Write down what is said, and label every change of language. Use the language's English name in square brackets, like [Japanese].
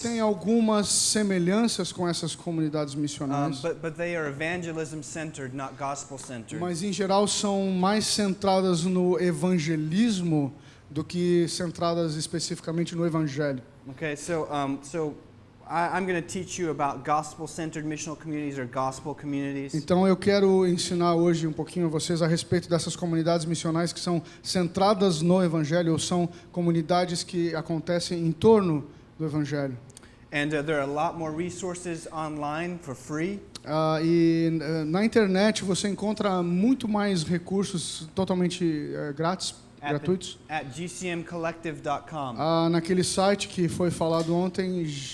[Portuguese] têm algumas semelhanças com essas comunidades missionais, [English] But they are evangelism centered, not gospel centered. [Portuguese] mas em geral são mais centradas no evangelismo do que centradas especificamente no Evangelho. [English] Okay, so I'm going to teach you about gospel-centered missional communities or gospel communities. [Portuguese] Então eu quero ensinar hoje um pouquinho a vocês a respeito dessas comunidades missionais que são centradas no Evangelho ou são comunidades que acontecem em torno do Evangelho. [English] And there are a lot more resources online for free. [Portuguese] Na internet você encontra muito mais recursos totalmente grátis, gratuitos. [English] At gcmcollective.com. [Portuguese] Naquele site que foi falado ontem,